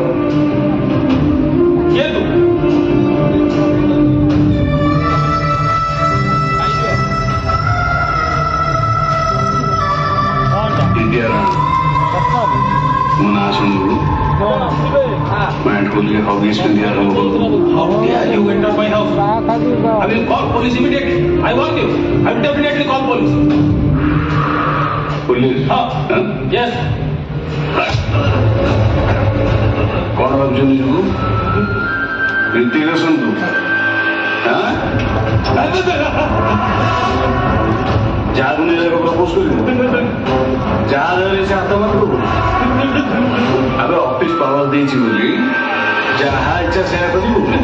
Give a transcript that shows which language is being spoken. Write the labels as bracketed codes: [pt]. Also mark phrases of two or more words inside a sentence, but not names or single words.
[or] କିଏ ତୁ इंडिया ମୋ ନାଁ ଶୁଣିବୁ ପ୍ୟାଣ୍ଟ ଖୋଲିକି ହଗିସ୍ ପିନ୍ଧି ଆରମ୍ଭ କଲୁ [en] How dare you enter my house? I will call police immediately. I warn you. I will definitely call police. ପୋଲିସ Huh? Yes. [or] କ'ଣ ଭାବୁଛନ୍ତି ନିଜକୁ ରୀତିକ ଆସନ୍ତୁ ଯାହାକୁ ନିଜେ ପ୍ରପୋଜ କରିବୁ ଯାହା ଧରେ ସେ ହାତ ମାରିବୁ ଆବେ [en] office power [or] ଦେଇଛି ବୋଲି ଯାହା ଇଚ୍ଛା ସେୟା କରିବୁ